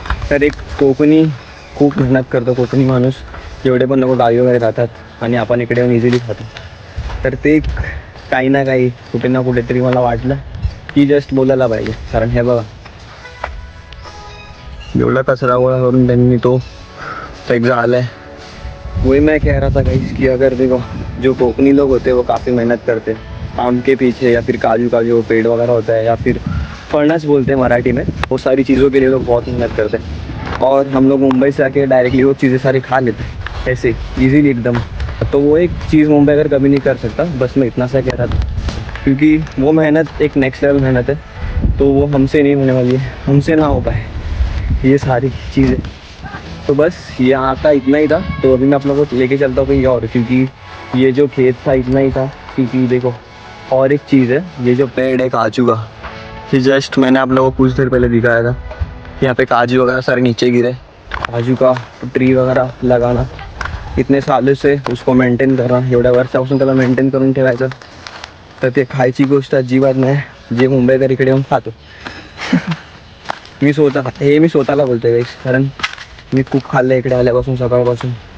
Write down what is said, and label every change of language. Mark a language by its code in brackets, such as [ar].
[mr] तर एक कोकणी खूप मेहनत करतो, कोकणी माणूस जेवढे पण लोक गावी वगैरे राहतात आणि आपण इकडे येऊन इझिली खातो. तर ते काही ना काही कुठे ना कुठेतरी मला वाटलं की जस्ट बोलायला पाहिजे. कारण हे बघा एवढा कचरा गोळा करून त्यांनी तो एक झाला है. [hi] वही मैं कह रहा था गाइस कि अगर देखो जो कोकनी लोग होते हैं वो काफ़ी मेहनत करते हैं आम के पीछे, या फिर काजू का जो पेड़ वगैरह होता है, या फिर फर्नेस बोलते हैं मराठी में, वो सारी चीज़ों के लिए लोग बहुत मेहनत करते हैं. और हम लोग मुंबई से आके डायरेक्टली वो चीज़ें सारी खा लेते हैं ऐसे इजीली एकदम. तो वो एक चीज़ मुंबई अगर कभी नहीं कर सकता. बस मैं इतना सा कह रहा था, क्योंकि वो मेहनत एक नेक्स्ट लेवल मेहनत है. तो वो हमसे नहीं होने वाली है, हमसे ना हो पाए ये सारी चीज़ें. तो बस यहाँ का इतना ही था. तो अभी मैं आप लोगों को लेके चलता हूँ कहीं और, क्योंकि ये जो खेत था इतना ही था. क्योंकि देखो और एक चीज़ है, ये जो पेड़ है काजू का, ये जस्ट मैंने आप लोगों को कुछ देर पहले दिखाया था. यहाँ पे काजू वगैरह सारे नीचे गिरे. काजू का ट्री वगैरह लगाना, इतने सालों से उसको मेंटेन करना, [mr] एवढ्या वर्षापासून त्याला मेंटेन करून ठेवायचं. तर ते खायची गोष्ट अजिबात नाही, जे मुंबईकर इकडे येऊन खातो. मी स्वतःला बोलतोय गाइस, कारण मी खूप खाल्लं इकडे आल्यापासून सकाळपासून.